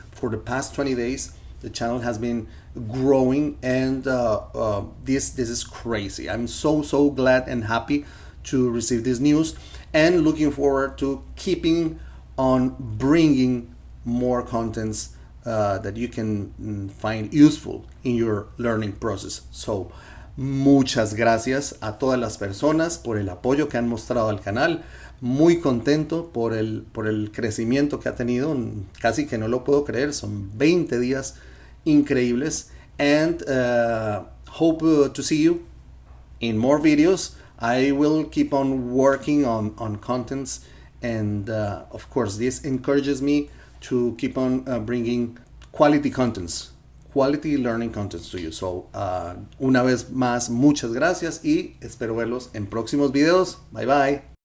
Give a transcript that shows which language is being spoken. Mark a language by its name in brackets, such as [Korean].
[English] For the past 20 days, the channel has been growing, and this is crazy. I'm so glad and happy to receive this news, and looking forward to keeping on bringing more contents that you can find useful in your learning process. [Spanish] So muchas gracias a todas las personas por el apoyo que han mostrado al canal. Muy contento por el crecimiento que ha tenido. Casi que no lo puedo creer. Son 20 días increíbles, [English] and hope to see you in more videos. I will keep on working on contents, and of course this encourages me to keep on bringing quality contents, quality learning contents to you. [Spanish] So una vez más, muchas gracias y espero verlos en próximos videos. [English] Bye bye.